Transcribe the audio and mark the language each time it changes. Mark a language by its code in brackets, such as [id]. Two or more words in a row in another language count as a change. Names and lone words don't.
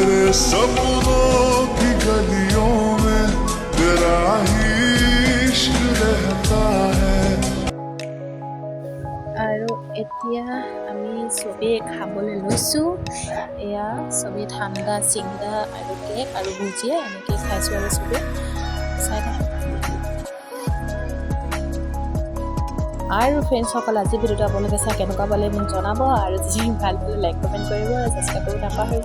[hi] सपनों की गलियों में तेरा ही इश्क रहता है। [as] আৰু এতিয়া আমি চবেই খাবলৈ লৈছোঁ। এয়া চবেই ঠাণ্ডা চিংৰা আৰু কেক আৰু ভুজিয়া এনেকৈ খাইছোঁ আৰু চবেই চাই থাকক। আৰু ফ্ৰেণ্ডছসকল, আজি ভিডিঅ'টো আপোনালোকে চাই কেনেকুৱা পালে মোক জনাব, আৰু যদি ভাল পালে [en] like comment [as] কৰিব আৰু ছাবস্ক্ৰাইব কৰিব নাপাহৰিব।